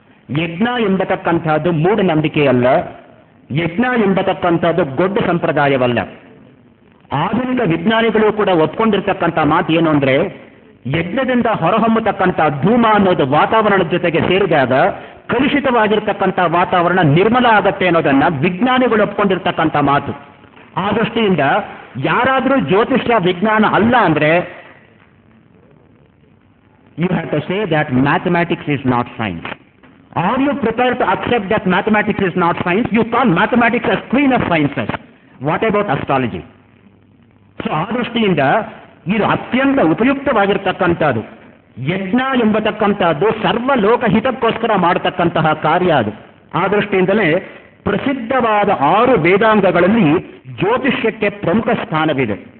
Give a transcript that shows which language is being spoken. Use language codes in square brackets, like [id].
[kn] ಯಜ್ಞ ಎಂಬತಕ್ಕಂಥದ್ದು ಮೂಢನಂಬಿಕೆಯಲ್ಲ, ಯಜ್ಞ ಎಂಬತಕ್ಕಂಥದ್ದು ಗೊಡ್ಡ ಸಂಪ್ರದಾಯವಲ್ಲ. ಆಧುನಿಕ ವಿಜ್ಞಾನಿಗಳು ಕೂಡ ಒಪ್ಕೊಂಡಿರ್ತಕ್ಕಂಥ ಮಾತು ಏನು ಅಂದ್ರೆ, ಯಜ್ಞದಿಂದ ಹೊರಹೊಮ್ಮತಕ್ಕಂಥ ಧೂಮ ಅನ್ನೋದು ವಾತಾವರಣದ ಜೊತೆಗೆ ಸೇರಿದಾಗ ಕಲುಷಿತವಾಗಿರ್ತಕ್ಕಂಥ ವಾತಾವರಣ ನಿರ್ಮಲ ಆಗತ್ತೆ ಅನ್ನೋದನ್ನ ವಿಜ್ಞಾನಿಗಳು ಒಪ್ಕೊಂಡಿರ್ತಕ್ಕಂಥ ಮಾತು. ಆ ದೃಷ್ಟಿಯಿಂದ ಯಾರಾದರೂ ಜ್ಯೋತಿಷ್ಯ ವಿಜ್ಞಾನ ಅಲ್ಲ ಅಂದ್ರೆ [en] you have to say that mathematics is not science. Are you prepared to accept that mathematics is not science? You call mathematics as queen of sciences. What about astrology? [kn] So ಆ ದೃಷ್ಟಿಯಿಂದ ಇದು ಅತ್ಯಂತ ಉಪಯುಕ್ತವಾಗಿರ್ತಕ್ಕಂಥದ್ದು. ಯಜ್ಞ ಎಂಬತಕ್ಕಂಥದ್ದು ಸರ್ವ ಲೋಕಹಿತಕ್ಕೋಸ್ಕರ ಮಾಡತಕ್ಕಂತಹ ಕಾರ್ಯ ಅದು. ಆ ದೃಷ್ಟಿಯಿಂದಲೇ ಪ್ರಸಿದ್ಧವಾದ 6 ವೇದಾಂಗಗಳಲ್ಲಿ ಜ್ಯೋತಿಷ್ಯಕ್ಕೆ ಪ್ರಮುಖ ಸ್ಥಾನವಿದೆ.